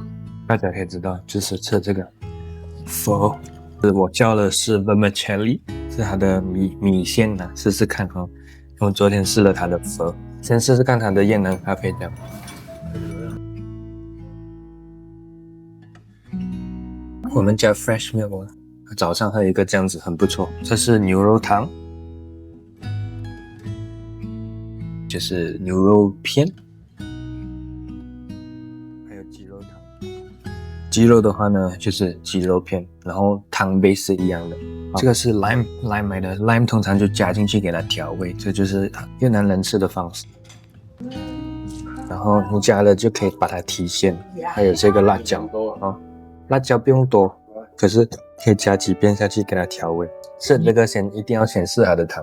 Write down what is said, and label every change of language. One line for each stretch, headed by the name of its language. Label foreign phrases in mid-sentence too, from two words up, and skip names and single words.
Chinese: 大家可以知道，就是吃這個 pho， 我叫的是 vermicelli， 是它的米線呢，試試看哈。我昨天試了它的 pho， 先試試看它的越南咖啡醬。我們加
English: fresh milk，
Chinese: 早上喝一個這樣子很不錯。這是牛肉湯，就是牛肉片。雞肉的話呢，就是雞肉片，然後湯杯是一樣的。這個是 lime 買的 ，lime 通常就加進去給它調味，這就是越南人吃的方式。然後你加了就可以把它提鮮，還有這個辣椒啊，辣椒不用多，可是可以加幾片下去給它調味。是這個一定要先試它的湯，